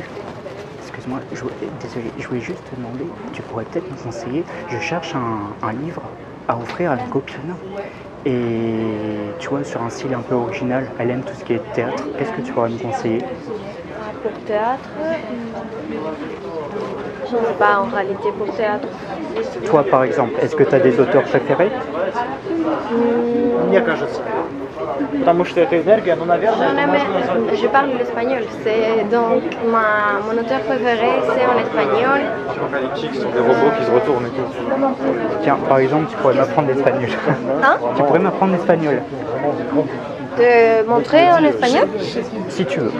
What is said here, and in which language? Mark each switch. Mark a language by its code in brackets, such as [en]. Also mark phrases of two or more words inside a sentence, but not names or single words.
[fr] Excuse-moi, désolé, je voulais juste te demander, tu pourrais peut-être me conseiller, je cherche un livre à offrir à ma copine. Et tu vois, sur un style un peu original, elle aime tout ce qui est théâtre. Qu'est-ce que tu pourrais me conseiller? Pour théâtre, je ne sais pas en réalité pour théâtre. Toi, par exemple, est-ce que tu as des auteurs préférés? [ru] Мне кажется. Потому что эта энергия, ну, наверное, это можно назвать... [fr] Je parle l'espagnol, c'est donc mon auteur préféré, c'est en espagnol. Apocalyptique, ce sont des robots qui se retournent et tout. Tiens, par exemple, tu pourrais m'apprendre l'espagnol. Hein? Tu pourrais m'apprendre l'espagnol, De montrer en espagnol? si tu veux.